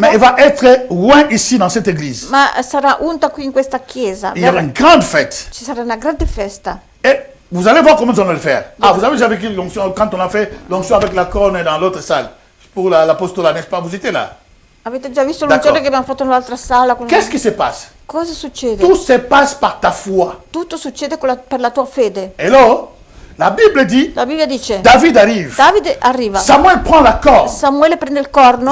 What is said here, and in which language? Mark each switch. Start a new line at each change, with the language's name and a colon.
French: mais il va être loin ici dans cette église.
Italian: ma sarà unta qui in questa chiesa.
French: Il y aura une grande fête.
Italian: Ci sarà una grande festa.
French: Et vous allez voir comment nous allons le faire. Ah, vous avez déjà vécu l'onction quand on a fait l'onction avec la corne dans l'autre salle pour l'apostolat, n'est-ce pas? Vous étiez là.
Italian: Avete già visto D'accordo. l'unzione che abbiamo fatto nell'altra sala?
French: Qu'est-ce qui se passe?
Italian: Cosa succede?
French: Tout se passe par ta foi.
Italian: Tutto succede per la tua fede.
French: Hello? La Bible dit,
Italian: La Bibbia dice,
French: David arrive.
Italian: Davide arriva,
French: Samuel prend la corne.
Italian: Samuele prende il corno,